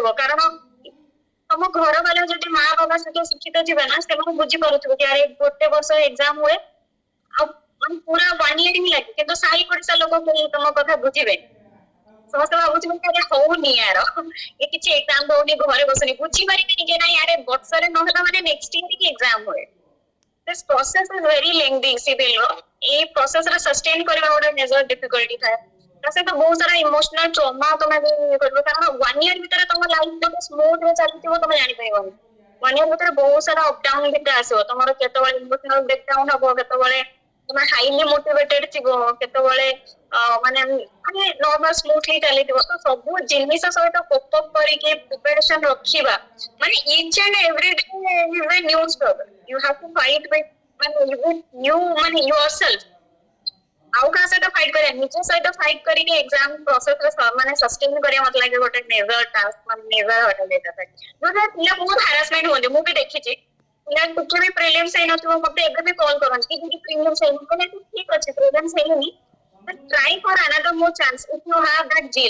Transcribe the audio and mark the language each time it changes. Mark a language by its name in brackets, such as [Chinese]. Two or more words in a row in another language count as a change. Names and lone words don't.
[Odia] କାରଣ ତମ ଘର ବାଲା ଯଦି ମା ବାବା ସହିତ ଶିକ୍ଷିତ ଥିବେ ନା ସେମାନେ ବୁଝିପାରୁଥିବେ କି ଆରେ ଗୋଟେ ବର୍ଷ ଏକ୍ସାମ ହୁଏ ଆଉ ପୁରା 1 year ହିଁ ଲାଗେ, କିନ୍ତୁ ସାହି ପଡିଶା ଲୋକ କେହି ତମ କଥା ବୁଝିବେନି। ସମସ୍ତେ ଭାବୁଥିବେ କି ଆରେ ହଉନି ୟାର ଏ କିଛି ଏକ୍ସାମ ଦଉନି ଘରେ ବସୁନି, ବୁଝିପାରିବେନି କି ନାଇଁ ଆରେ ବର୍ଷରେ ନହେଲା ମାନେ [English] next year [Odia] ହିଁ ଏକ୍ସାମ ହୁଏ। [English] This process is very lengthy civil ର। [Odia] ଏଇ ପ୍ରୋସେସ ରେ ସଷ୍ଟେନ କରିବା ଗୋଟେ [English] major difficulty [Odia] ଥାଏ। ତା ସହିତ ବହୁତ ସାରା [English] emotional trauma [Odia] ତମେ ବି କରିବ, କାରଣ 1 year ଭିତରେ ତମ ଲାଇଫ ଗୋଟେ ସ୍ମୁଥ ରେ ଚାଲିଥିବ ତମେ ଜାଣିପାରିବନି। 1 year ଭିତରେ ବହୁତ ସାରା ଅପଡାଉନ ଭିତରେ ଆସିବ। ତମର କେତେବେଳେ [English] emotional breakdown [Odia] ହବ, କେତେବେଳେ ତମେ [English] highly motivated [Odia] ଥିବ, କେତେବେଳେ ମାନେ ମାନେ [English] normal smoothly [Odia] ଚାଲିଥିବ। ତ ସବୁ ଜିନିଷ ସହିତ [English] cope up [Odia] କରିକି ପ୍ରିପାରେସନ ରଖିବା ମାନେ [English] each and every day is a new struggle. You have to fight with you ମାନେ yourself। [Odia] ଆଉ କାହା ସହିତ ଫାଇଟ୍ କରିବା, ନିଜ ସହିତ ଫାଇଟ୍ କରିକି [English] exam process [Odia] ମାନେ ସଷ୍ଟେନ କରିବା ମତେ ଲାଗେ ଗୋଟେ [English] major task, [Odia] ମାନେ [English] major hurdle [Odia] ଏଇଟା ଥାଏ। ଯୋଉଟା ପିଲା ବହୁତ ହାରାସମେଣ୍ଟ ହୁଅନ୍ତି, ମୁଁ ବି ଦେଖିଛି। ପିଲା ଟିକେ ବି ପ୍ରିଲିମ୍ସ ହେଇନଥିବ ମତେ ଏବେ ବି କଲ୍ କରନ୍ତି କି ଦିଦି ପ୍ରିଲିମ୍ସ ହେଇନି, କହିଲେ ଠିକ ଅଛି ପ୍ରିଲିମ୍ସ ହେଇନି [English] try for another more chance if you have that zeal.